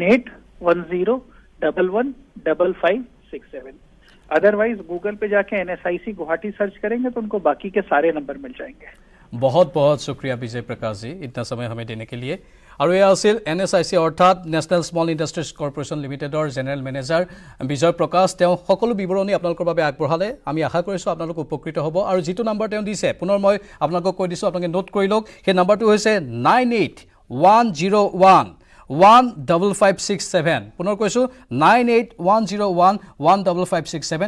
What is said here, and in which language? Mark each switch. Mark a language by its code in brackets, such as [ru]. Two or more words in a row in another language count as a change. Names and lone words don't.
[hi] 9810115567। अदरवाइज गूगल पे जाके NSIC गुवाहाटी सर्च करेंगे तो उनको बाकी के सारे नंबर मिल जाएंगे। बहुत बहुत शुक्रिया विजय प्रकाश जी, इतना समय हमें देने के लिए। [as] আৰু এয়া আছিল NSIC अर्थात नेशनल स्मल इंडस्ट्रीज कॉर्पोरेशन लिमिटेडर [en] general manager [as] विजय प्रकाश। তেওঁ সকলো বিৱৰণী আপোনালোকৰ বাবে আগবঢ়ালে। আমি আশা কৰিছোঁ আপোনালোক উপকৃত হ'ব। আৰু যিটো নাম্বাৰ তেওঁ দিছে, পুনৰ মই আপোনালোকক কৈ দিছোঁ, আপোনালোকে নোট কৰি লওক। সেই নাম্বাৰটো হৈছে 9810115567। পুনৰ কৈছোঁ 9810115567।